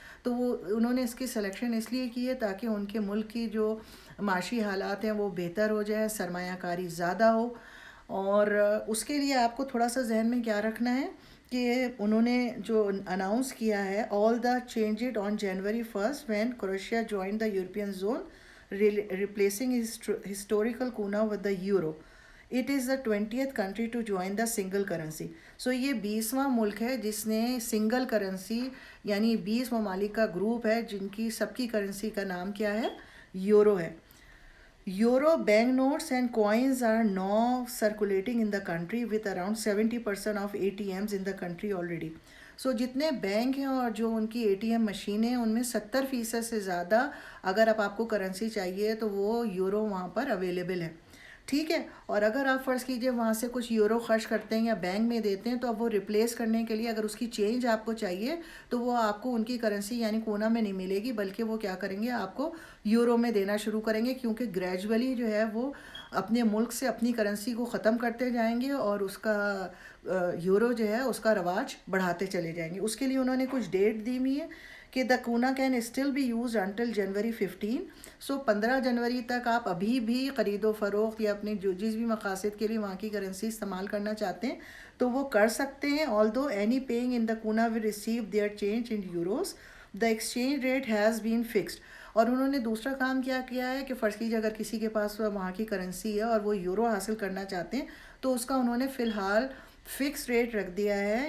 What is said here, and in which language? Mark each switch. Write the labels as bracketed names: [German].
[Urdu] تو وہ انہوں نے اس کی سلیکشن اس لیے کی ہے تاکہ ان کے ملک کی جو معاشی حالات ہیں وہ بہتر ہو جائے، سرمایہ کاری زیادہ ہو. اور اس کے لیے آپ کو تھوڑا سا ذہن میں کیا رکھنا ہے کہ انہوں نے جو اناؤنس کیا ہے [English] All the changed on January 1st when Croatia joined the European zone, replacing historical kuna with the euro. It is the 20th country to join the single currency. [Urdu] So یہ 20واں ملک ہے جس نے سنگل کرنسی، یعنی 20 ممالک کا گروپ ہے جن کی سب کی کرنسی کا نام کیا ہے؟ یورو ہے. [English] Euro banknotes and coins are now circulating in the country with around 70% of ATMs in the country already. [Urdu] So جتنے بینک ہیں اور جو ان کی ATM مشینیں ہیں ان میں 70% سے زیادہ اگر آپ کو کرنسی چاہیے تو وہ یورو وہاں پر اویلیبل ہے. ٹھیک ہے. اور اگر آپ فرض کیجئے وہاں سے کچھ یورو خرچ کرتے ہیں یا بینک میں دیتے ہیں تو اب وہ ریپلیس کرنے کے لیے اگر اس کی چینج آپ کو چاہیے تو وہ آپ کو ان کی کرنسی یعنی کونا میں نہیں ملے گی، بلکہ وہ کیا کریں گے، آپ کو یورو میں دینا شروع کریں گے، کیونکہ گریجولی جو ہے وہ اپنے ملک سے اپنی کرنسی کو ختم کرتے جائیں گے اور اس کا یورو جو ہے اس کا رواج بڑھاتے چلے جائیں گے. اس کے لیے انہوں نے کچھ ڈیٹ دی ہوئی ہے کہ [English] The kuna can still be used until January 15. [Urdu] سو 15 جنوری تک آپ ابھی بھی خرید و فروخت یا اپنے جو جس بھی مقاصد کے لیے وہاں کی کرنسی استعمال کرنا چاہتے ہیں تو وہ کر سکتے ہیں. [English] although any paying in the kuna will receive their change in euros, the exchange rate has been fixed. [Urdu] اور انہوں نے دوسرا کام کیا ہے کہ فرض کیجیے اگر کسی کے پاس وہاں کی کرنسی ہے اور وہ یورو حاصل کرنا چاہتے ہیں تو اس کا انہوں نے فی الحال فکس ریٹ رکھ دیا ہے.